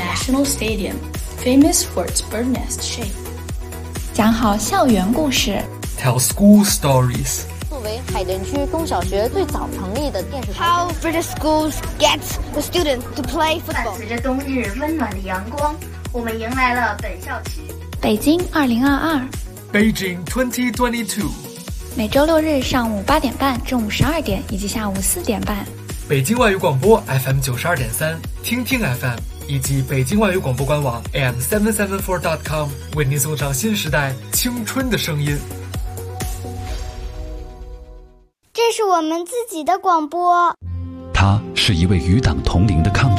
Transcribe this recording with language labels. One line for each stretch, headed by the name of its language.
English: The National Stadium, famous for its bird nest shape.
Chinese: 讲好校园故事.
English: Tell school stories.
Chinese: 作为海淀区中小学最早成立的电视台,
English: How British schools get the students to play football.
Chinese: 伴随着冬日温暖的阳光, 我们迎来了本校期.
English: Beijing 2022. Beijing 2022.
Chinese: 每周六日上午8点半、中午12点以及下午4点半。北京外语广播 FM92.3, 听听 FM 以及北京外语广播官网 AM774.com 为您送上新时代青春的声音。这是我们自己的广播。他是一位与党同龄的